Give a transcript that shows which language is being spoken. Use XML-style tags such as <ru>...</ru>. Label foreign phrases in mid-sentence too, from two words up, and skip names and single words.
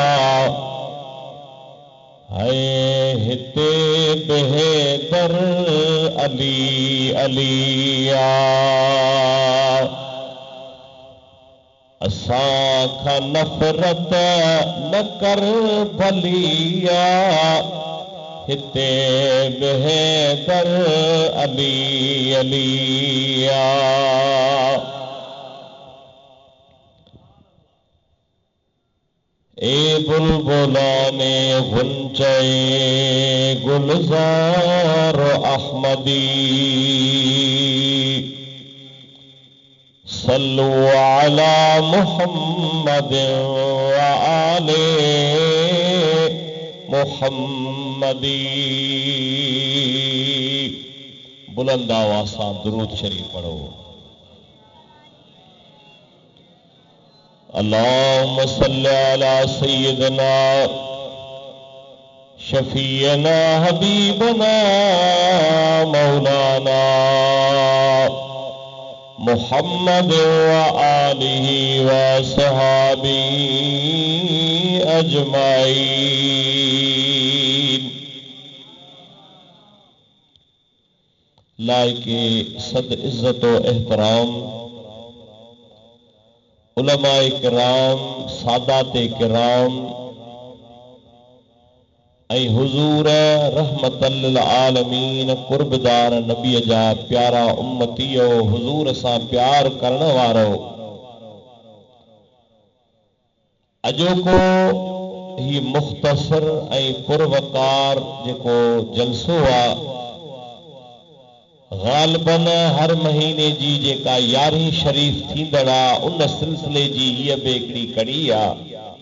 <sd>है हिते बि हैदर अली अलिया असां खां नफ़रत न कर भलिया हिते बि हैदर अली अलिया</sd> <fa>ای بلبلان غنچه گلزار احمدی</fa> <ar>صلوا على محمد وآل محمد.</ar> <sd>बुलंद आवाज़ सां दुरूद शरीफ पढ़ो।</sd> <ar>اللهم صل على سيدنا شفيعنا حبيبنا مولانا محمد وآله وصحبه أجمعين.</ar> <sd>लायके सद इज्जत व एहतराम उलमाए किराम, सादाते किराम ऐं हुजूर</sd> <ar>رحمة للعالمين</ar> <sd>कुर्बदार नबी जा प्यारा उम्मतियो, हुजूर सां प्यार करण वारो अजोको ही मुख्तसर ऐं पुरवकार जेको जलसो आहे, गालिबन हर महीने जी जेका 11 शरीफ थींदड़ आहे, उन सिलसिले जी हीअ बि हिकिड़ी कड़ी आहे।</sd>